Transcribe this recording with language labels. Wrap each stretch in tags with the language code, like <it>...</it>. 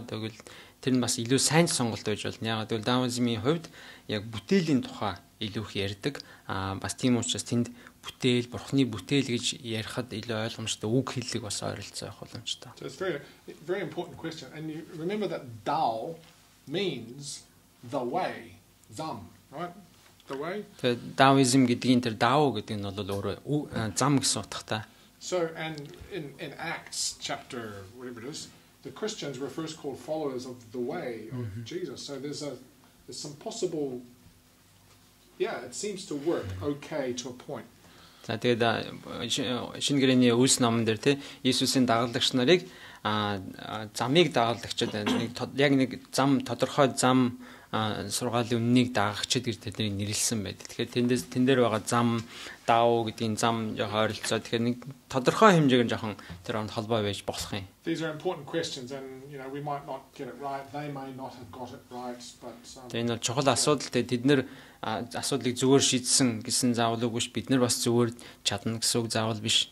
<mn>Яагаад гэвэл тэр нь бас илүү сайн сонголт байж болно. Яагаад гэвэл даоизмын хувьд яг бүтээлийн тухай илүү их ярьдаг. Бас тийм учраас тэнд бүтээл, бурхны бүтээл гэж ярихад илүү ойлгомжтой үг хэллэг бас ойролцоо явах боломжтой.</mn> <en>So it's very very important question, and you remember that Dao means the way, zam, right? The way.</en> <mn>Тэгээд даоизм гэдгийн тэр дао гэдэг нь бол өөрөө зам гэсэн утгатай.</mn> <en>So and in Acts chapter whatever it is, the Christians were first called followers of the way of Jesus. So there's some possible, yeah, it seems to work okay to a point.</en> <mn>За тэгээд шинэ гэрээний үлс номон дээр те Иесусийн дагалдагч нарыг замыг дагалдагчид яг нэг зам тодорхой зам сургаалын үннийг дагагчид гэж тэднийг нэрлсэн байдаг. Тэгэхээр тэн дээр байгаа зам дао гэдгийн зам яг ойролцоо. Тэгэхээр нэг тодорхой хэмжээгээр жоохон тэр онд холбоо байж болох юм.</mn> <en>These are important questions and we might not get it right. They may not have got it right, but</en> <mn>энэ бол чухал асуудал. Тэд нэр асуудлыг зүгээр шийдсэн гэсэн заавал үгүй ш. Бид нар бас зүгээр чадна гэсэн үг заавал биш.</mn>